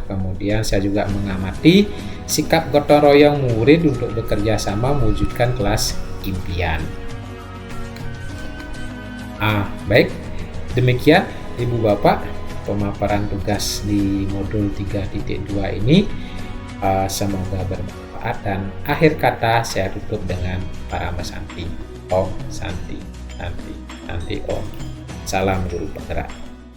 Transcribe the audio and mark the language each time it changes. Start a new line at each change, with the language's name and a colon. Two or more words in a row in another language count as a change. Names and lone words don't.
Indonesian: Kemudian saya juga mengamati sikap gotong royong murid untuk bekerja sama mewujudkan kelas impian. Baik, demikian Ibu Bapak, pemaparan tugas di modul 3.2 ini semoga bermanfaat, dan akhir kata saya tutup dengan Parama Santi.
Sanskrit: Om Santi, Santi, Santi Om.
Indonesian: Salam Guru Penggerak.